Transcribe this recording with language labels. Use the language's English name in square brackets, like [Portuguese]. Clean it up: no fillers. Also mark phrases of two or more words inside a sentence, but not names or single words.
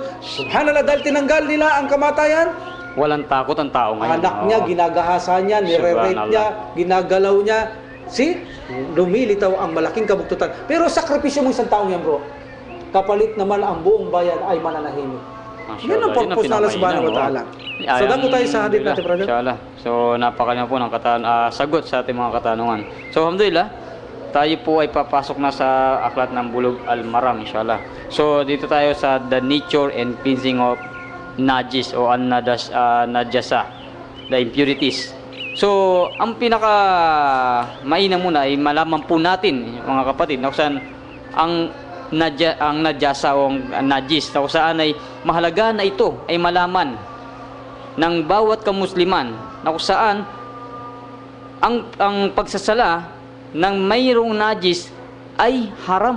[Filipino] Subhanallah, dahil tinanggal nila ang kamatayan. Walang takot ang tao ngayon. Anak niya, ginagahasa niya, nire-rape niya, ginagalaw niya. See? Lumilitaw ang malaking kabuktutan. Pero sakripisyo mo isang taong yan, bro. Kapalit naman ang buong bayan ay mananahimik. Yan ang purpose na [Arabic] الله سبحانه وتعالى. [Filipino] So, dako tayo sa hadith natin, brother. Inshallah. So, napakalinaw po ng sagot sa ating mga katanungan. So, alhamdulillah, tayo po ay papasok na sa aklat ng Bulugh al-Maram, inshallah. So, dito tayo sa [English] the nature and cleansing of [Filipino] najis o najasa, [English] the impurities. [Filipino] So, ang pinaka mainam muna ay malaman po natin, mga kapatid, na kung saan ang najasa o ang najis, na kung saan ay mahalaga na ito ay malaman ng bawat kamusliman, na kung saan ang pagsasala ng mayroong najis ay haram.